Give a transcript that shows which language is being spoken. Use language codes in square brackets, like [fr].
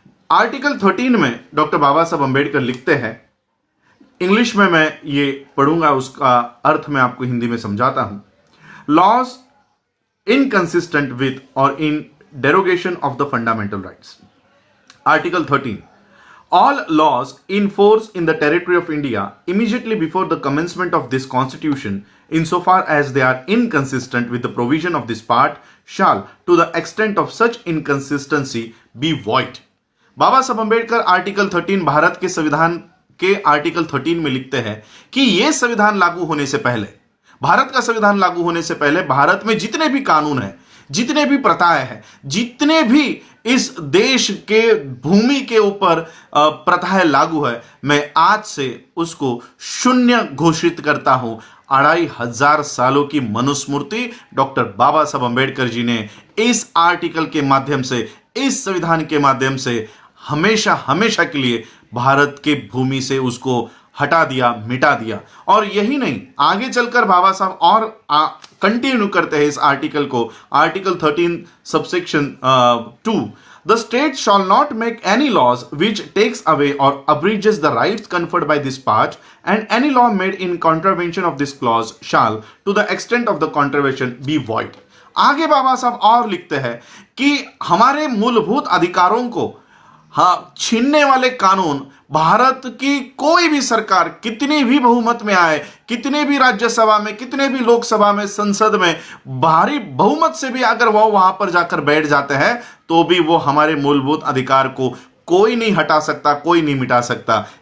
[hi] Article 13 में doctor बाबा साहब अंबेडकर लिखते हैं, इंग्लिश में मैं ये पढ़ूंगा, उसका अर्थ मैं आपको हिंदी में समझाता हूं। [en] Laws inconsistent with or in derogation of the fundamental rights. Article 13, all laws in force in the territory of India immediately before the commencement of this constitution, insofar as they are inconsistent with the provision of this part, shall to the extent of such inconsistency be void। [hi] बाबा साहब Ambedkar article 13 Bharat के संविधान के article 13 में लिखते हैं कि यह संविधान लागू होने से पहले, भारत का संविधान लागू होने से पहले भारत में जितने भी कानून हैं, जितने भी प्रथाएं हैं, जितने भी इस देश के भूमि के ऊपर प्रथाएं लागू है, मैं आज से उसको शून्य घोषित करता हूं। 2500 सालों की मनुस्मृति डॉक्टर बाबा साहब अंबेडकर जी ने इस आर्टिकल के माध्यम से, इस संविधान के माध्यम से हमेशा हमेशा के लिए भारत के भूमि से उसको हटा दिया, मिटा दिया। और यही नहीं, आगे चलकर बाबा साहब और कंटिन्यू करते हैं इस आर्टिकल को। [en] Article 13 subsection 2, the state shall not make any laws which takes away or abridges the rights conferred by this part, and any law made in contravention of this clause shall to the extent of the contravention be void। [hi] आगे बाबा साहब और लिखते हैं कि हमारे मूलभूत अधिकारों को छीनने वाले कानून भारत की कोई भी सरकार कितनी भी बहुमत में आए, कितने भी राज्यसभा में, कितने भी लोकसभा में, संसद में भारी बहुमत से भी अगर वो वहां पर जाकर बैठ जाते हैं तो भी वो हमारे मूलभूत अधिकार को कोई नहीं हटा सकता, कोई नहीं मिटा सकता।